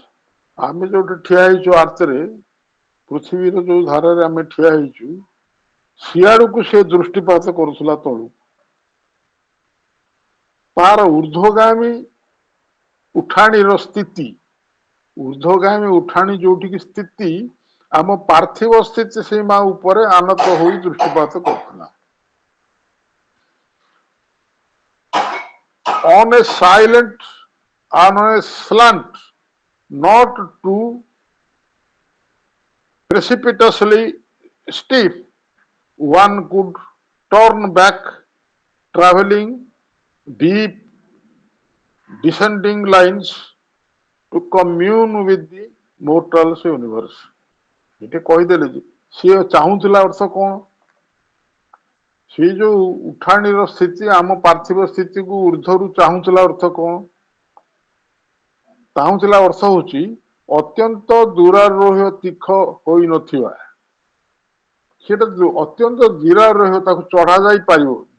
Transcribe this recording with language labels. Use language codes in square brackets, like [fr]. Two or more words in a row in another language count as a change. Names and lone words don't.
[or] ଆମେ ଯୋଉଠି ଠିଆ ହେଇଛୁ ଆର୍ଥରେ, ପୃଥିବୀର ଯୋଉ ଧାରାରେ ଆମେ ଠିଆ ହେଇଛୁ, ସିଆଡକୁ ସେ ଦୃଷ୍ଟିପାତ କରୁଥିଲା ତଳୁ। ତାର ଊର୍ଦ୍ଧ୍ୱଗାମୀ ଉଠାଣିର ସ୍ଥିତି, ଊର୍ଦ୍ଧ୍ୱଗାମୀ ଉଠାଣି ଯୋଉଠିକି ସ୍ଥିତି, ଆମ ପାର୍ଥିବ ସ୍ଥିତି ସୀମା ଉପରେ ଆନତ ହୋଇ ଦୃଷ୍ଟିପାତ କରୁଥିଲା। [en] On a silent, on a slant, not too precipitously steep, one could turn back, traveling deep descending lines to commune with the mortals universe. [or] ଏଠି କହିଦେଲେ ଯେ ସିଏ ଚାହୁଁଥିଲା ଅର୍ଥ କଣ? ସେ ଯୋଉ ଉଠାଣିର ସ୍ଥିତି, ଆମ ପାର୍ଥିବ ସ୍ଥିତିକୁ ଊର୍ଦ୍ଧ୍ୱରୁ ଚାହୁଁଥିଲା ଅର୍ଥ କଣ? ଚାହୁଁଥିଲା ଅର୍ଥ ହଉଛି ଅତ୍ୟନ୍ତ ଦୂରାରୋହ୍ୟ ତୀଖ ହୋଇନଥିବା, ସେଟା ଅତ୍ୟନ୍ତ ଦୂରାରୋହ୍ୟ, ତାକୁ ଚଢା ଯାଇ ପାରିବ।